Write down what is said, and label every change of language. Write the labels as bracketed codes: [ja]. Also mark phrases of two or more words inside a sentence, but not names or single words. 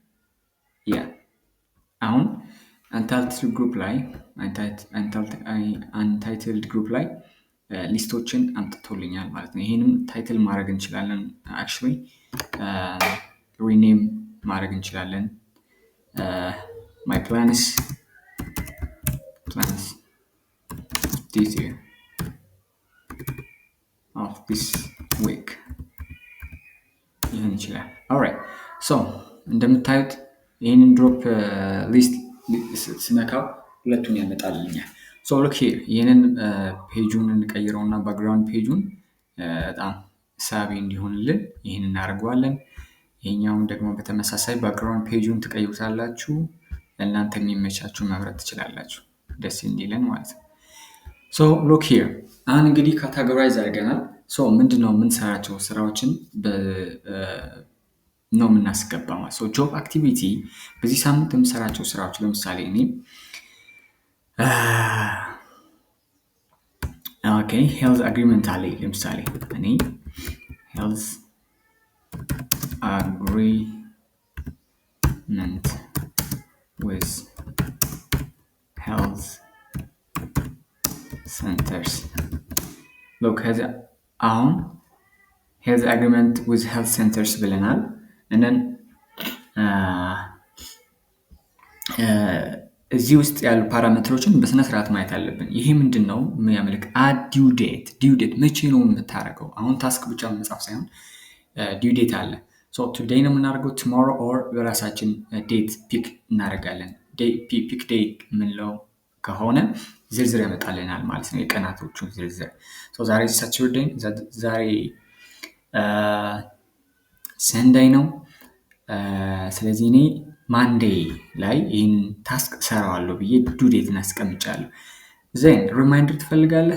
[am] አሁን [en] untitled group [am] ላይ ሊስቶችን አምጥቶልኛል ማለት ነው። ይህንም ታይትል ማድረግ እንችላለን። አክቹዋሊ ሪኔም ማድረግ እንችላለን። [en] my plans this year of this week [am] ይህን ይችላል። alright እንደምታዩት ይህንን [en] drop list [am] ስነካው ሁለቱን ያመጣልኛል። [en] look here [am] ይህንን ፔጁን እንቀይረውና ባክግራውንድ ፔጁን በጣም ሳቢ እንዲሆንልን ይህን እናደርገዋለን። ይሄኛውን ደግሞ በተመሳሳይ ባክግራውንድ ፔጁን ትቀይሩታላችሁ። ለእናንተ የሚመቻችሁ መምረጥ ትችላላችሁ፣ ደስ እንዲለን ማለት ነው። [en] look here [am] አሁን እንግዲህ ካታጎራይዝ አድርገናል። ምንድነው የምንሰራቸው ስራዎችን ነው የምናስገባ ማለት ነው። [en] job activity [am] በዚህ ሳምንት የምሰራቸው ስራዎች ለምሳሌ እኔ [en] health agreement [am] አለ። ለምሳሌ እኔ ሄልዝ [en] agreement with health centers. [am] look አሁን [en] health agreement with health centers [am] ብለናል። [en] and then [am] እዚህ ውስጥ ያሉ ፓራሜትሮችን በስነ ስርዓት ማየት አለብን። ይሄ ምንድነው የሚያመለክ [en] due date [am] መቼ ነው የምታደርገው? አሁን ታስክ ብቻ መጻፍ ሳይሆን [en] due date [am] አለ። ቱዴይ ነው የምናደርገው፣ [en] tomorrow or [am] በራሳችን [en] date pick [am] እናደርጋለን። [en] pick day [am] የምንለው ከሆነ ዝርዝር ያመጣልናል ማለት ነው፣ የቀናቶቹን ዝርዝር። ዛሬ ሳተርዴይ፣ ዛሬ ሰንደይ ነው። ስለዚህ እኔ ማንዴይ ላይ ይህን ታስክ ሰራዋለሁ ብዬ ዱ ዴትን አስቀምጫለሁ። [en] then reminder [am] ትፈልጋለህ?